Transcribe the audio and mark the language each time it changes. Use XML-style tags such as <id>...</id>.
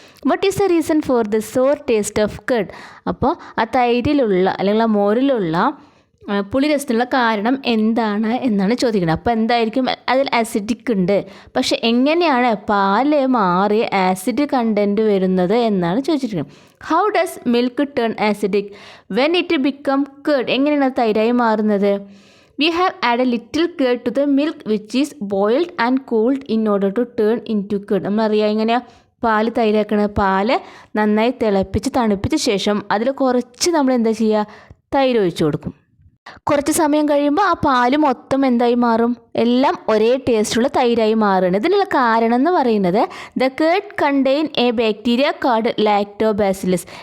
<en>What is the reason for the sour taste of curd?</en> <ml>അപ്പോൾ ആ തൈരിലുള്ള അല്ലെങ്കിൽ ആ മോരിലുള്ള പുളിരസത്തിനുള്ള കാരണം എന്താണ് എന്നാണ് ചോദിക്കുന്നത്. അപ്പോൾ എന്തായിരിക്കും? അതിൽ ആസിഡിക് ഉണ്ട്. പക്ഷെ എങ്ങനെയാണ് പാല് മാറി ആസിഡ് കണ്ടൻറ്റ് വരുന്നത് എന്നാണ് ചോദിച്ചിരിക്കുന്നത്.</ml> <en>How does milk turn acidic when it become curd?</en> <ml>എങ്ങനെയാണ് തൈരായി മാറുന്നത്?</ml> <en>We have added little curd to the milk which is boiled and cooled in order to turn into curd.</en> <ml>നമ്മളറിയാം എങ്ങനെയാണ് പാല് തൈരാക്കണത്. പാല് നന്നായി തിളപ്പിച്ച് തണുപ്പിച്ച ശേഷം അതിൽ കുറച്ച് നമ്മൾ എന്താ ചെയ്യുക, തൈര് ഒഴിച്ചു കൊടുക്കും. കുറച്ച് സമയം കഴിയുമ്പോൾ ആ പാല് മൊത്തം എന്തായി മാറും, എല്ലാം ഒരേ ടേസ്റ്റുള്ള തൈരായി മാറുകയാണ്. ഇതിനുള്ള കാരണം എന്ന് പറയുന്നത്</ml> <en>The curd contain a bacteria called lactobacillus.</en>